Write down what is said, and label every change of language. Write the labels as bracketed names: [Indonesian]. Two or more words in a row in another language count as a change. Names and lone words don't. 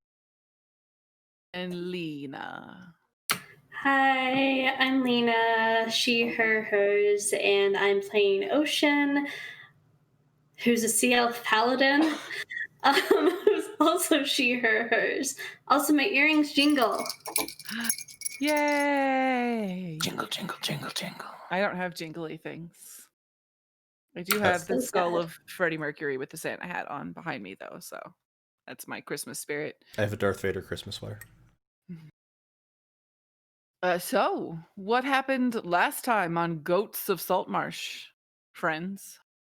[English] And Lena. Hi, I'm Lena, she, her, hers, and I'm playing Ocean, who's a sea elf paladin, who's also she, her, hers. Also, my earrings jingle. Yay! Jingle, jingle, jingle, jingle. I don't have jingly things. I do have the so skull sad. of Freddie Mercury with the Santa hat on behind me, though, so that's my Christmas spirit. I have a Darth Vader Christmas sweater. So, what happened last time on Goats of Saltmarsh, friends?